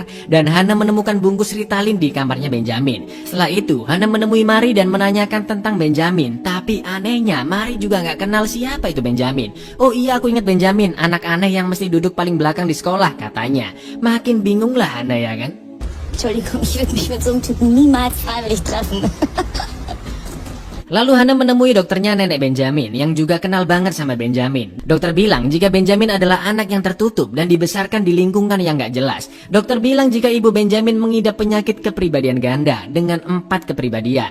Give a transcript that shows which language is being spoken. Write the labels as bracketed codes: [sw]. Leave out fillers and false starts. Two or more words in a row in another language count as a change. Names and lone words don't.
[id] Dan Hana menemukan bungkus Ritalin di kamarnya Benjamin. Setelah itu Hana menemui Mari dan menanyakan tentang Benjamin. Tapi anehnya Mari juga nggak kenal siapa itu Benjamin. Oh iya, aku ingat Benjamin, anak aneh yang mesti duduk paling belakang di sekolah katanya. Makin bingung lah Hana ya kan. [de] Entschuldigung, ich würde mich mit so einem Typen niemals freiwillig treffen. [id] Lalu Hana menemui dokternya nenek Benjamin yang juga kenal banget sama Benjamin. Dokter bilang jika Benjamin adalah anak yang tertutup dan dibesarkan di lingkungan yang gak jelas. Dokter bilang jika ibu Benjamin mengidap penyakit kepribadian ganda dengan 4 kepribadian.